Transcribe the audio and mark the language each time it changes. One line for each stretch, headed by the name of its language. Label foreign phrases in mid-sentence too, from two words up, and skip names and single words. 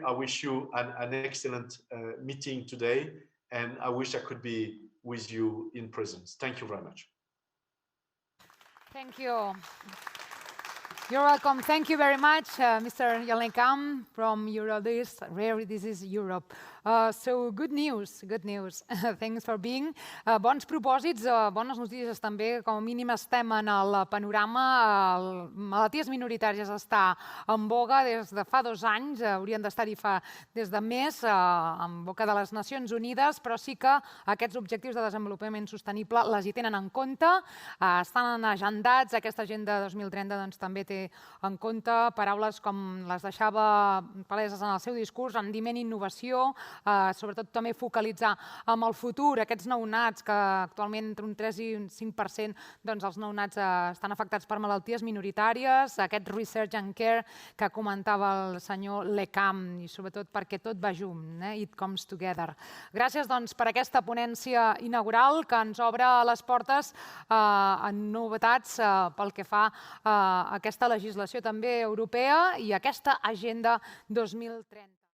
English: I wish you an excellent meeting today, and I wish I could be with you in presence. Thank you very much. Thank you. You're welcome. Thank you very much, Mr. Yann Le Camm from EURORDIS, Rare Disease Europe. So, good news, good news. Thanks for being.
Catalan: Bons propòsits, bones notícies també. Com a mínim estem en el panorama. Malalties minoritàries està en boga des de fa 2 anys, haurien d'estar-hi des de més, en boca de les Nacions Unides, però sí que aquests objectius de desenvolupament sostenible les hi tenen en compte, estan agendats. Aquesta agenda 2030 doncs, també té en compte paraules com les deixava paleses en el seu discurs, rendiment i innovació, sobretot també focalitzar en el futur, aquests nounats que actualment entre un 3 i un 5% doncs els nounats estan afectats per malalties minoritàries, aquest
English: research and care
Catalan: que comentava el senyor Le Camm, i sobretot perquè tot va junt,
English: it comes together.
Catalan: Gràcies doncs per aquesta ponència inaugural que ens obre les portes en novetats pel que fa a aquesta legislació també europea i aquesta agenda 2030.